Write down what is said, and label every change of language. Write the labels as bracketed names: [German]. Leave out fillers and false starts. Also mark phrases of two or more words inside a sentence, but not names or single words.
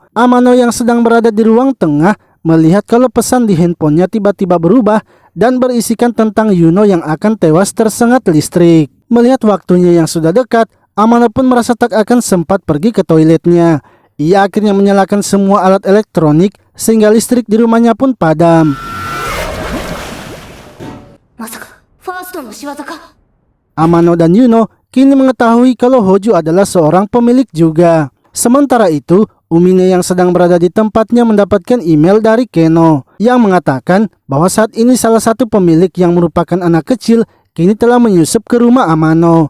[Indonesian] Amano yang sedang berada di ruang tengah melihat kalau pesan di handphonenya tiba-tiba berubah dan berisikan tentang Yuno yang akan tewas tersengat listrik. Melihat waktunya yang sudah dekat, Amano pun merasa tak akan sempat pergi ke toiletnya. Ia akhirnya menyalakan semua alat elektronik sehingga listrik di rumahnya pun padam. [Japanese] まさかファーストの仕業か。 [Indonesian] Amano dan Yuno kini mengetahui kalau Hoju adalah seorang pemilik juga. Sementara itu, Umine yang sedang berada di tempatnya mendapatkan email dari Keno yang mengatakan bahwa saat ini salah satu pemilik yang merupakan anak kecil kini telah menyusup ke rumah Amano.